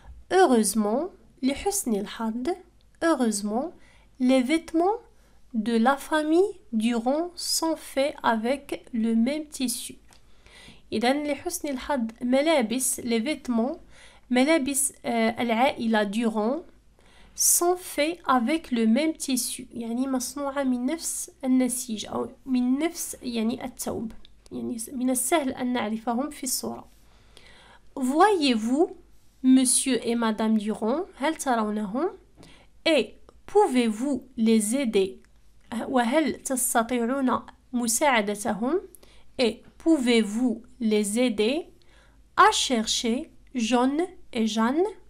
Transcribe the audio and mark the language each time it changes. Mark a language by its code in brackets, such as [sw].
[fr] Heureusement, [ar] لحسن الحظ, [fr] heureusement, les vêtements de la famille Durand sont faits avec le même tissu. [ar] إذن لحسن الحظ ملابس [fr] les vêtements [ar] ملابس العائلة [fr] Durand sont faits avec le même tissu. [ar] يعني مصنوعة من نفس النسيج أو من نفس يعني الثوب. يعني من السهل أن نعرفهم في الصورة. [fr] Voyez-vous Monsieur et Madame Durand? [ar] هل ترونهم؟ [fr] Et pouvez-vous les aider? [ar] وهل تستطيعون مساعدتهم؟ [fr] Et pouvez-vous les aider à chercher John et Jeanne?